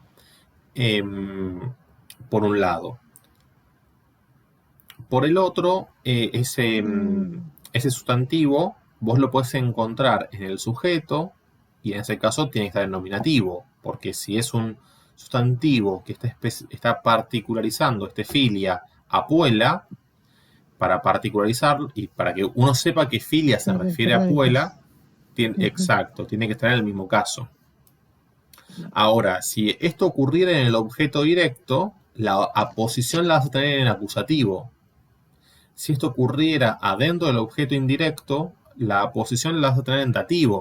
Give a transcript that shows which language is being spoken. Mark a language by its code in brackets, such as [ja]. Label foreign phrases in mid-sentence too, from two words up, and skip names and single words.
[es] Por un lado. Por el otro, ese sustantivo vos lo podés encontrar en el sujeto y en ese caso tiene que estar en nominativo, porque si es un sustantivo que está particularizando filia a Puela, para particularizar y para que uno sepa que filia se refiere a Puela, exacto, tiene que estar en el mismo caso. Ahora, si esto ocurriera en el objeto directo, la aposición la vas a tener en acusativo. Si esto ocurriera adentro del objeto indirecto, la aposición la vas a tener en dativo.